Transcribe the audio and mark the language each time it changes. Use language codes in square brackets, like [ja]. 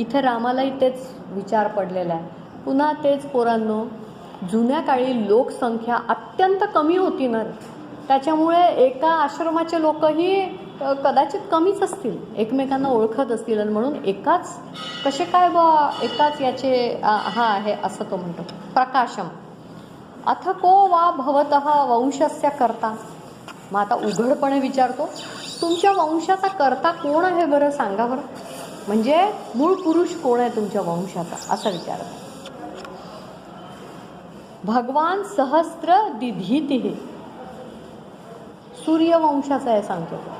[mr] इथे रामालाही तेच विचार पडलेला आहे. पुन्हा तेच पोरांनो, जुन्या काळी लोकसंख्या अत्यंत कमी होती ना, त्याच्यामुळे एका आश्रमाचे लोकही कदाचित कमीच असतील, एकमेकांना ओळखत असतील, आणि म्हणून एकाच कसे काय बा एकाच याचे हा आहे असं तो म्हणतो. [sa] प्रकाशम अथ को वा भवतः वंशस्य कर्ता. [mr] मग आता उघडपणे विचारतो, तुमच्या वंशाचा कर्ता कोण आहे बरं, सांगा बरं. म्हणजे मूळ पुरुष कोण आहे तुमच्या वंशाचा, असं विचारतो. [sa] भगवान सहस्त्र दिधीतिः, [mr] सूर्यवंशाचा आहे सांगतो.